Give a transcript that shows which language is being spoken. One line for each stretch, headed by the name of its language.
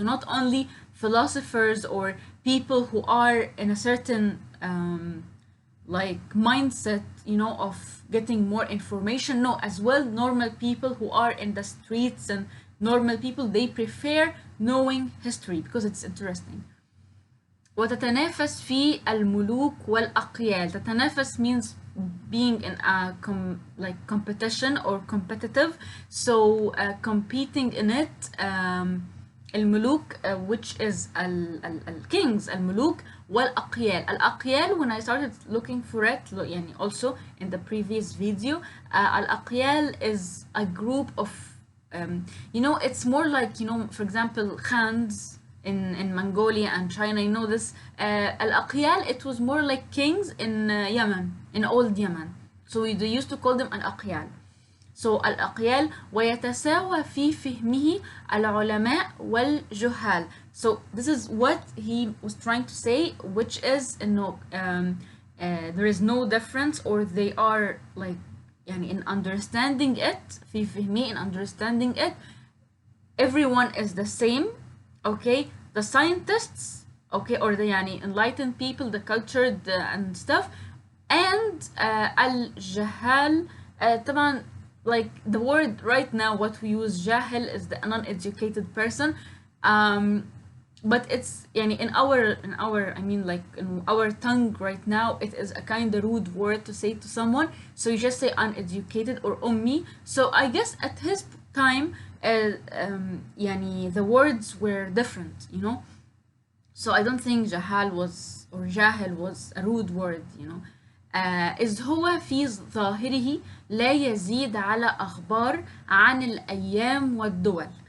English: So not only philosophers or people who are in a certain like mindset, you know, of getting more information. No, as well normal people who are in the streets, and normal people, they prefer knowing history because it's interesting.
Arabic: وتتنافس في الملوك والأقيال.
English: تتنافس means being in a like competition or competitive. So competing in it. الملوك which is kings,
Arabic: الملوك والأقيال.
English: الأقيال, when I started looking for it, يعني also in the previous video, الأقيال is a group of you know, it's more like, you know, for example, Khans in Mongolia and China, you know this. Al-Aqyal, it was more like kings in Yemen, in old Yemen. So they used to call them Al-Aqyal.
Arabic: So الأقيال ويتساوى في فهمه العلماء والجهال.
English: So this is what he was trying to say, which is no, there is no difference, or they are like يعني in understanding it,
Arabic: في فهمه,
English: in understanding it, everyone is the same. Okay, the scientists, okay, or the يعني enlightened people, the cultured and stuff, and الجهال. طبعا like the word right now what we use jahil is the uneducated person, but it's يعني in our I mean like in our tongue right now, it is a kind of rude word to say to someone, so you just say uneducated or ummi. So I guess at his time يعني the words were different, you know. So I don't think jahal was, or jahil was, a rude word, you know.
Arabic: إذ هو في ظاهره لا يزيد على أخبار عن الأيام والدول.